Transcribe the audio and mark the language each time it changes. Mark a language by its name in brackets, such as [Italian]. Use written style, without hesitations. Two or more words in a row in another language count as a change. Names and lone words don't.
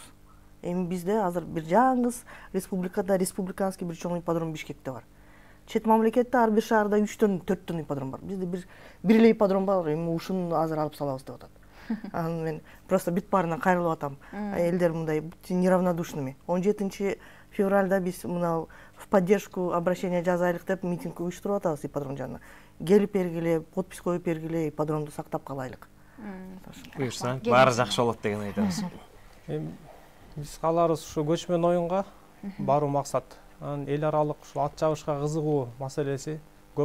[Kyrgyz] Эми бизде азыр бир жаңгыз республикада республиканский бир чоң ипподром Бишкекте бар. Чет мамлекетте ар бир шаарда 3-4 ипподром бар. Бизде бир эле ипподром бар, эми ушуну азыр алып салабыз деп атат. Анан мен просто бүт баарына кайрылып атам. Элдер мындай неравнодушными. 17 февралда биз мына [Russian] в поддержку обращения [Kyrgyz] жазайлык деп митинг уюштуруп атабыз ипподром жанына. Келип бергиле, подпись коюп бергиле, ипподромду сактап калайлык. Буюрса, баары жакшы болот деген айтабыз. Биз кааларыбыз ушу көчмөн оюнга баруу максат. Анан эл аралык ушул ат чабышка кызыгуу маселеси көп.